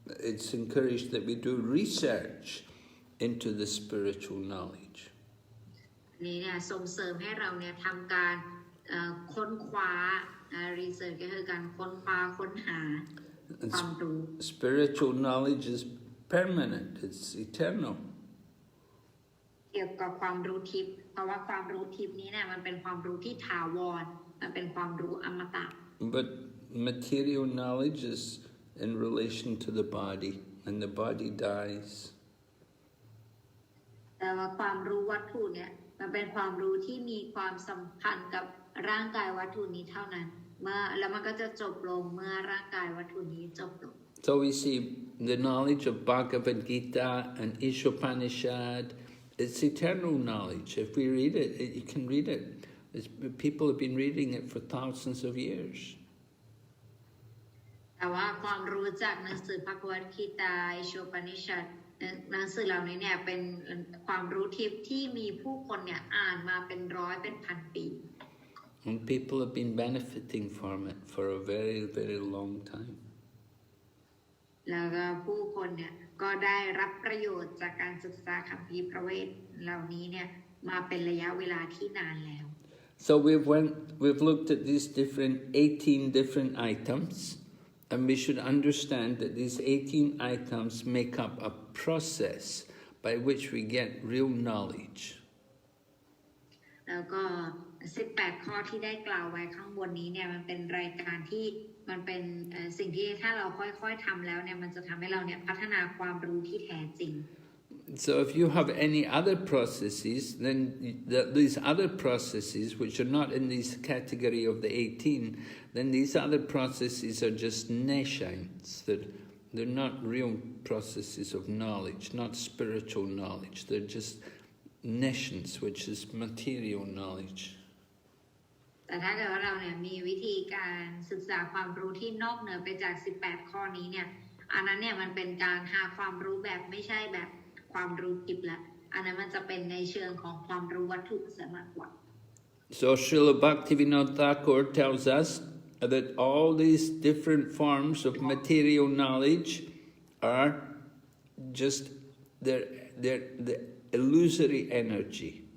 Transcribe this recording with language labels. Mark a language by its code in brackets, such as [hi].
[en] It's encouraged that we do research into the spiritual knowledge. [th] นี่เนี่ยส่งเสริมให้เราเนี่ยทำการค้นคว้า research ก็คือการค้นคว้าค้นหาความรู้ [en] Spiritual knowledge is permanent, it's eternal. [th] เกี่ยวกับความรู้ทิพย์เพราะว่าความรู้ทิพย์นี้เนี่ยมันเป็นความรู้ที่ถาวรมันเป็นความรู้อมตะ [en] But material knowledge is in relation to the body, and the body dies. [th] แต่ว่าความรู้วัตถุเนี่ยมันเป็นความรู้ที่มีความสัมพันธ์กับร่างกายวัตถุนี้เท่านั้นแล้วมันก็จะจบลงเมื่อร่างกายวัตถุนี้จบลง [en] So we see the knowledge of Bhagavad Gita and Isopanisad. It's eternal knowledge. If we read it, you can read it. People have been reading it for thousands of years. [th] แต่ว่าความรู้จากหนังสือพระคัมภีร์คีตาอิโชปนิชัดหนังสือเหล่านี้เนี่ยเป็นความรู้ทิพย์ที่มีผู้คนเนี่ยอ่านมาเป็นร้อยเป็นพันปี [en] And people have been benefiting from it for a very, very long time. [th] แล้วก็ผู้คนเนี่ยก็ได้รับประโยชน์จากการศึกษาคัมภีร์พระเวทเหล่านี้เนี่ยมาเป็นระยะเวลาที่นานแล้ว [en] So we've looked at these 18 different items, and we should understand that these 18 items make up a process by which we get real knowledge. [th] แล้วก็18ข้อที่ได้กล่าวไว้ข้างบนนี้เนี่ยมันเป็นรายการที่มันเป็นสิ่งที่ถ้าเราค่อยๆทำแล้วเนี่ยมันจะทำให้เราเนี่ยพัฒนาความรู้ที่แท้จริง [en] So if you have any other processes, then these other processes which are not in this category of the 18, then these other processes are just nescience. They're not real processes of knowledge, not spiritual knowledge. They're just nescience, which is material knowledge. [th] แต่ถ้าเกิดว่าเราเนี่ยมีวิธีการศึกษาความรู้ที่นอกเหนือไปจาก18ข้อนี้เนี่ยอันนั้นเนี่ยมันเป็นการหาความรู้แบบไม่ใช่แบบความรู้ทิพย์ละอันนั้นมันจะเป็นในเชิงของความรู้วัตถุซะมากกว่า [en] So Srila Bhaktivinoda Thakur tells us that all these different forms of material knowledge are just the illusory energy.